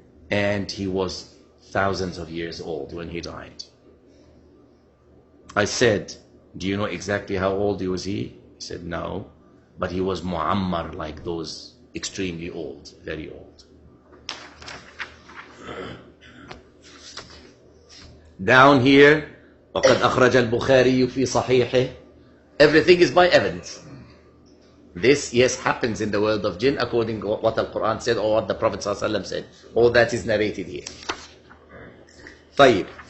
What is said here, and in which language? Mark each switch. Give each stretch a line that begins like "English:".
English: And he was thousands of years old when he died. I said, do you know exactly how old was he? He said, no. But he was mu'ammar, like those extremely old, very old. Down here,
Arabic: وَقَدْ أَخْرَجَ الْبُخَارِيُّ فِي صَحِيحِهِ.
English: Everything is by evidence. This, yes, happens in the world of jinn according to what the Quran said or what the Prophet ﷺ said. All that is narrated here. طيب.